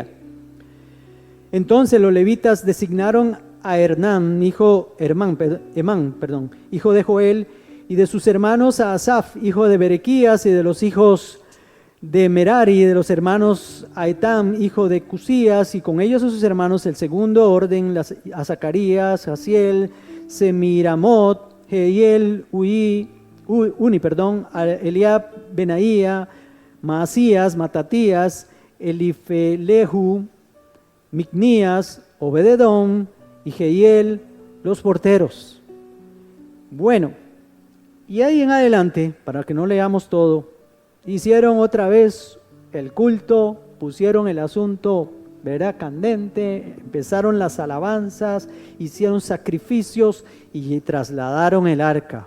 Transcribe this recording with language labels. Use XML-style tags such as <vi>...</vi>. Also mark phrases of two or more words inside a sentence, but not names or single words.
<es>Entonces los levitas designaron a Emán, hijo de Joel, y de sus hermanos a Asaf, hijo de Berequías, y de los hijos de Merari, y de los hermanos a Etam, hijo de Cusías, y con ellos a sus hermanos el segundo orden, a Zacarías, Jaziel, Semiramot, Jehiel, a Eliab, Benaía, Maasías, Matatías, Elifelehu, Micnías, Obededom y Jehiel, los porteros. Bueno, y ahí en adelante, para que no leamos todo, hicieron otra vez el culto, pusieron el asunto, ¿verdad?, candente, empezaron las alabanzas, hicieron sacrificios y trasladaron el arca.</es>